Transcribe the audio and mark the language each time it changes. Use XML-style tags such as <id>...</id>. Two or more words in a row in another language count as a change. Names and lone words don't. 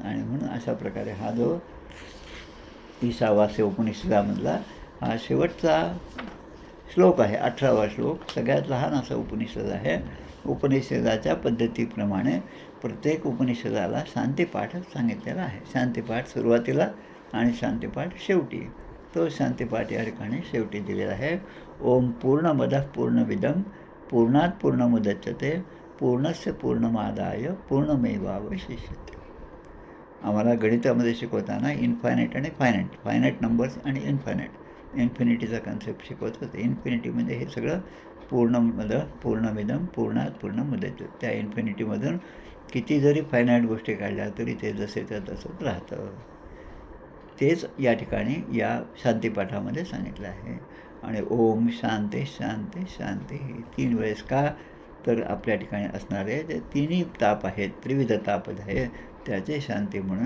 <mr>आणि म्हणून अशा प्रकारे हा जो ईशावास्य उपनिषदामधला हा शेवटचा श्लोक आहे, 18वा श्लोक. सगळ्यात लहान असा उपनिषद आहे. उपनिषदाच्या पद्धतीप्रमाणे प्रत्येक उपनिषदाला शांतीपाठ सांगितलेला आहे. शांतीपाठ सुरुवातीला आणि शांतीपाठ शेवटी. तो शांतीपाठ या ठिकाणी शेवटी दिलेला आहे.</mr> <sa>ओम पूर्णमदः पूर्णमिदं पूर्णात् पूर्णमुदच्यते पूर्णस्य पूर्णमादाय पूर्णमेवावशिष्यते.</sa> <mr>आम्हाला गणितामध्ये शिकवताना इन्फायनाईट आणि</mr> <en>finite numbers</en> <mr>आणि इन्फिनिटीचा कन्सेप्ट शिकवत होते. इन्फिनिटीमध्ये हे सगळं</mr> <sa>पूर्णमदः पूर्णमिदं पूर्णात् पूर्णमुदच्यते.</sa> <mr>त्या इन्फिनिटीमधून किती जरी फायनाईट गोष्टी काढल्या तरी ते जसेच्या तसंच राहतं. तेच या ठिकाणी या शांतीपाठामध्ये सांगितलं आहे. आणि</mr> <sa>ओम शांती शांती शांती</sa> <mr>3 वेळेस का? तर आपल्या ठिकाणी असणारे जे तिन्ही ताप आहेत, त्रिविध ताप आहे, त्याचे शांती म्हणून.</mr>